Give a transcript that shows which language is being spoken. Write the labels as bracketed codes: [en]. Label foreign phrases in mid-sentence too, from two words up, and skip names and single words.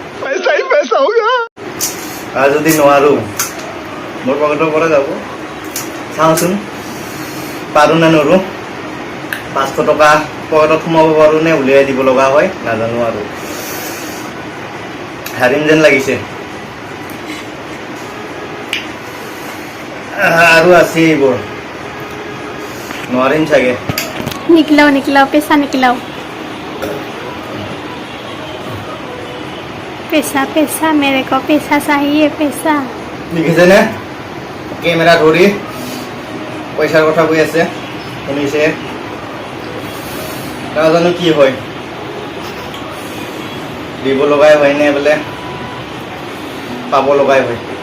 [as] আৰু যদি নোৱাৰোঁ মোৰ পকেটৰ পৰা যাব চাওঁচোন পাৰোঁ নে নোৱাৰোঁ 500 টকা পকেটত সোমাব পাৰোঁ নে উলিয়াই দিব লগা হয় নাজানো আৰু হাৰিম যেন লাগিছে আৰু আছে এইবোৰ নোৱাৰিম চাগে [hi] निकलाओ निकलाओ पैसा निकलाओ पैसा पैसा मेरे को पैसा चाहिए पैसा [as] দেখিছেনে কেমেৰা ধৰি পইচাৰ কথা কৈ আছে শুনিছে নাজানো কি হয় দিব লগাই হয় নে বোলে পাব লগাই হয়